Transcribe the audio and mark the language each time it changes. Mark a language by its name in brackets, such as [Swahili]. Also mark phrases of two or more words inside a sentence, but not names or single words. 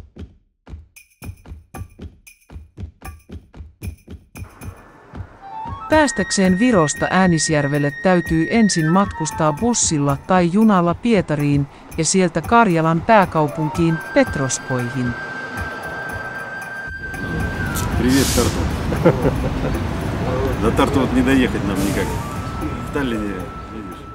[Finnish] Päästäkseen Virosta Äänisjärvelle täytyy ensin matkustaa bussilla tai junalla Pietariin ja sieltä Karjalan pääkaupunkiin Petroskoihin. [Russian] Привет, Тарту. До Тарту вот не доехать нам никак. В Таллине, видишь.